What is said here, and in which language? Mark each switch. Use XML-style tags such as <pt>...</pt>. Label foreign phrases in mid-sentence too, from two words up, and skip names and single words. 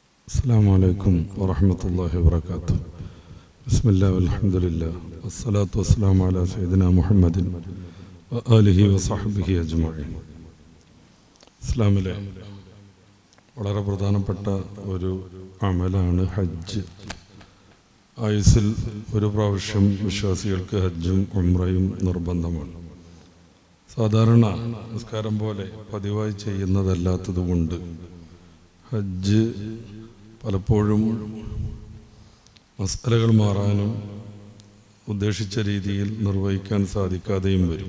<ar>السلام عليكم ورحمة الله وبركاته. بسم الله والحمد لله والصلاة والسلام على سيدنا محمد وآله وصحبه أجمعين.</ar> <ml>ഇസ്ലാമിലെ വളരെ പ്രധാനപ്പെട്ട ഒരു അമലാണ് ഹജ്ജ്. ആയുസ്സിൽ ഒരു പ്രാവശ്യം വിശ്വാസികൾക്ക് ഹജ്ജും ഉംറയും നിർബന്ധമാണ്. സാധാരണ നിസ്കാരം പോലെ പതിവായി ചെയ്യുന്നതല്ലാത്തതുകൊണ്ട് ഹജ്ജ് പലപ്പോഴും മസലകൾ മാറാനും ഉദ്ദേശിച്ച രീതിയിൽ നിർവഹിക്കാൻ സാധിക്കാതെയും വരും.</ml>